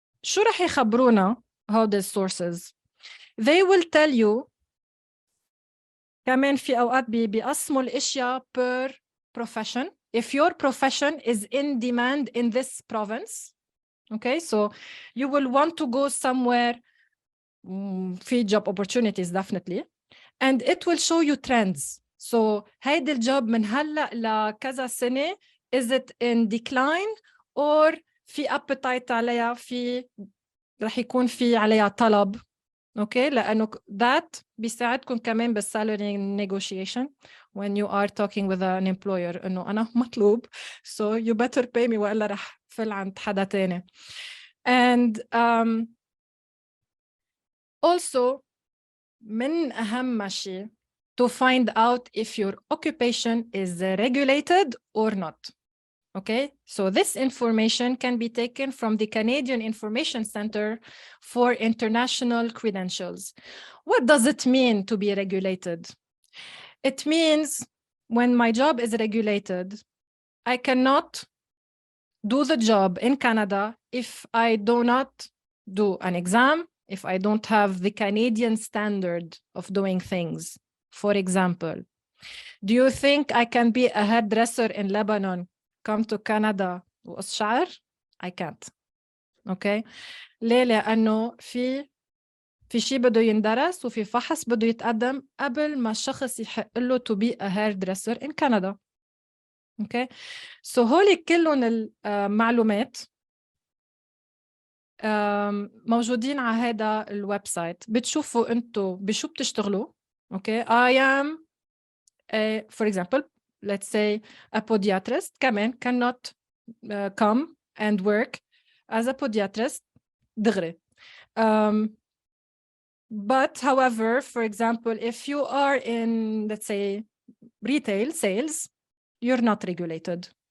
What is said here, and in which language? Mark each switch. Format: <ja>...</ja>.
<ar>شو رح يخبرونا هودي sources?</ar> <en>They will tell you</en> <ar>كمان في أوقات بيقسموا الأشياء</ar> <en>per profession. If your profession is in demand in this province, okay, so you will want to go somewhere في job opportunities definitely, and it will show you trends.</en> <ar>So هيدي الجوب من هلأ لكذا سنة</ar> <en>is it in decline</en> <ar>or في appetite عليها رح يكون في عليها طلب. اوكي لانه</ar> <en>that</en> <ar>بيساعدكم كمان</ar> <en>بالsalary negotiation when you are talking with an employer</en> <ar>انه انا مطلوب</ar> <en>so you better pay me</en> <ar>والا رح فل عند حدا تاني.</ar> <en>And also</en> <ar>من اهم شيء</ar> <en>to find out if your occupation is regulated or not. Okay, so this information can be taken from the Canadian Information Center for International Credentials. What does it mean to be regulated? It means when my job is regulated, I cannot do the job in Canada if I do not do an exam, if I don't have the Canadian standard of doing things. For example, do you think I can be a hairdresser in Lebanon, come to Canada</en> <ar>وقص شعر?</ar> <en>I can't. Okay?</en> <ar>ليه؟ لأنه في شيء بده يندرس وفي فحص بده يتقدم قبل ما الشخص يحق له</ar> <en>to be a hairdresser in Canada. Okay?</en> <ar>So هولي كلهم المعلومات موجودين على هذا الويب سايت. بتشوفوا انتو بشو بتشتغلوا. Okay?</ar> <en>I am for example, let's say a podiatrist cannot come and work as a podiatrist دغري. But however, for example, if you are in, let's say, retail sales, you're not regulated.</en>